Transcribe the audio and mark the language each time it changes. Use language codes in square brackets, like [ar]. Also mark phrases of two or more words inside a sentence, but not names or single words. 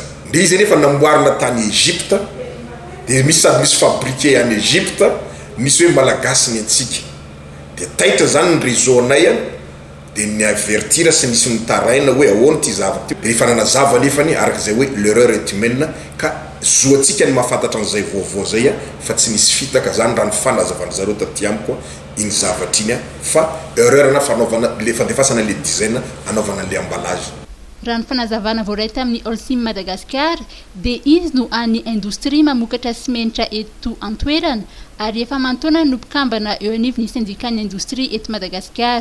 [mg] Le izy nefa namboarina tany Egypte dia misy sady misy [fr] fabriqué en Egypte [mg] misy hoe malagasy ny antsika dia taitra zany ny réseau anay dia ny avertira sy nisy nitaraina hoe ahoana ty zava ty dia rehefa nanazava nefany araka zay hoe [fr] l'erreur est humaine [mg] ka zoantsika ny mahafantatra an'izay vaovao zay fa tsy nisy fitaka zany raha ny fanazavana zareo taty amiko iny zavatra iny fa erreur na fanaovana le fandefasana le design anaovana le emballage. Raha ny fanazavana voaray tamin'ny Holcim Madagasikara dia izy no any indostria mamokatra simenitra eto Antoerana ary efa mantona no mpikambana eo anivon'ny syndicat-ny indostria eto Madagasikara.